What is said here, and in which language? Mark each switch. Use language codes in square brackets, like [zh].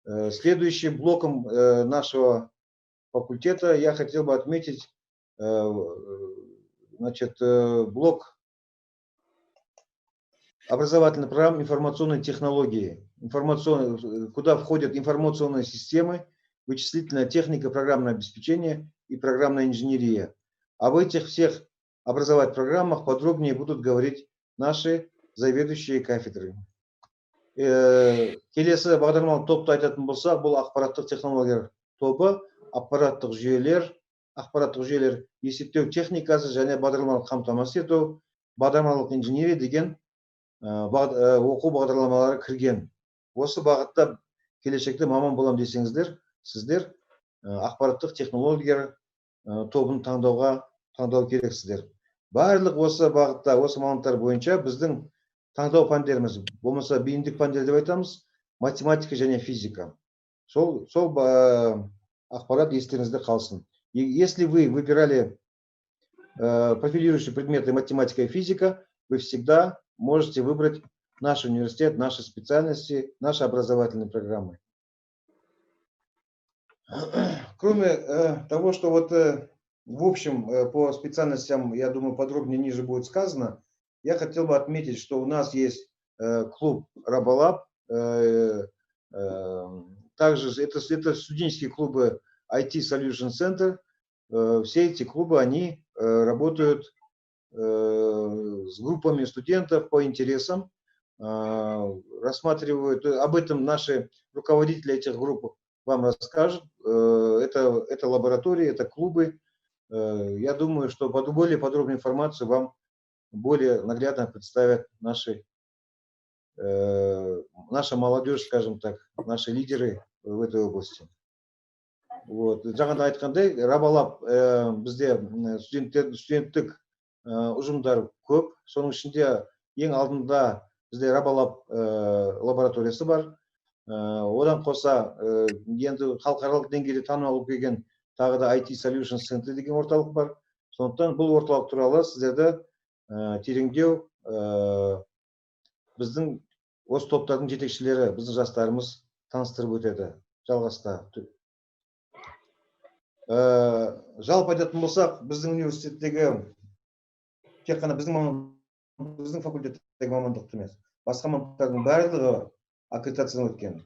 [ru] Следующим блоком нашего факультета я хотел бы отметить блок образовательных программ информационной технологии, куда входят информационные системы, вычислительная техника, программное обеспечение и программная инженерия. Об этих всех образовательных программах подробнее будут говорить наши заведующие кафедры. [kk] Келесі бағдарламалық топты айтатын болсақ, бұл ақпараттық технологиялар тобы, ақпараттық жүйелер, есептеу техникасы және бағдарламалық қамтамасыз ету, бағдарламалық инженерия деген оқу бағдарламалары кірген. Осы бағытта келешекте маман болам десеңіздер, сіздер ақпараттық технологиялар тобын таңдау керексіздер. Барлық осы бағытта, осы мамандықтар бойынша біздің таңдау пәндеріміз, болмаса бейіндік пәндер деп айтамыз, математика және физика. Сол ақпарат естеріңізде қалсын. [ru] Если вы выбирали профилирующие предметы математика и физика, вы всегда можете выбрать наш университет, наши специальности, наши образовательные программы. Кроме того, что вот в общем по специальностям, я думаю, подробнее ниже будет сказано, я хотел бы отметить, что у нас есть клуб Раболаб, также это студенческие клубы IT Solution Center. Все эти клубы, они работают с группами студентов по интересам, рассматривают, об этом наши руководители этих групп вам расскажут. Это лаборатории, это клубы. Я думаю, что более подробную информацию вам более наглядно представят наша молодежь, скажем так, наши лидеры в этой области. Вот. [kk] Жаңада айтқандай, Раболаб бізде студенттік ұжымдар көп. Соның ішінде ең алдында бізде Раболаб лабораториясы бар. Одан қоса енді халықаралық деңгейде танымал болып келген тағы да IT Solution Center деген орталық бар. Сондықтан бұл орталық туралы сіздерді тереңдеу біздің осы топтардың жетекшілері, біздің жастарымыз таныстырып өтеді. жалғаста. Жалпы айтатын болсақ, біздің университеттегі тек қана біздің факультеттегі мамандық емес, басқа мамандықтардың барлығы аккредитациядан өткен.